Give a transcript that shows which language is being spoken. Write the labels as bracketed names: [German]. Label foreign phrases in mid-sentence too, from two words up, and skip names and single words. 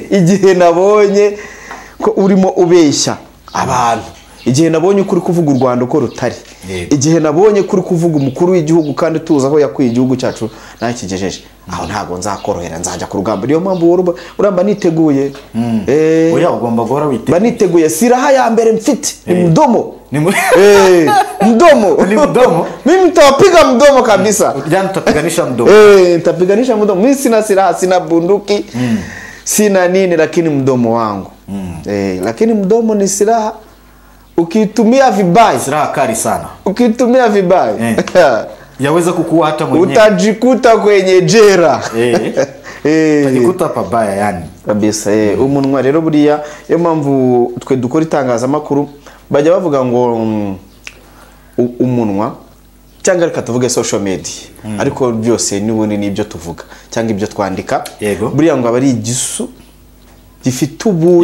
[Kinyarwanda] Igihe nabonye ko urimo ubeshya abantu, igihe nabonye kuri kuvuga u Rwanda uko rutari, igihe nabonye kuri kuvuga umukuru w'igihugu kandi tuzi aho yakwiye igihugu cyacu nakigejeje, aho ntago nzakorohera, nzajya ku rugamba. Niyo mpamvu uramba niteguye. Oya ugomba guhora witeguye. Baniteguye. Siraha ya mbere mfite ni mdomo. [Swahili] Mdomo. Ni mdomo. Mimi nitapiga mdomo kabisa. Jana tutapiganisha mdomo. Nitapiganisha mdomo. Mimi sina silaha, sina bunduki, sina nini, lakini mdomo wangu. Lakini mdomo ni silaha. Ukitumia vibaya, silaha kali sana. Ukitumia vibaya yaweza kukuua hata mwenyewe. Utajikuta kwenye jera. Utajikuta pabaya yani. Kabisa. [Kinyarwanda] Umunwa rero buriya yo mpamvu twe dukora itangazamakuru bajya bavuga ngo umunwa cyangwa reka tuvuge [English] social media, [Kinyarwanda] ariko byose n'ubundi nibyo tuvuga cyangwa ibyo twandika. Buriya ngo abari igisu gifite ubugi.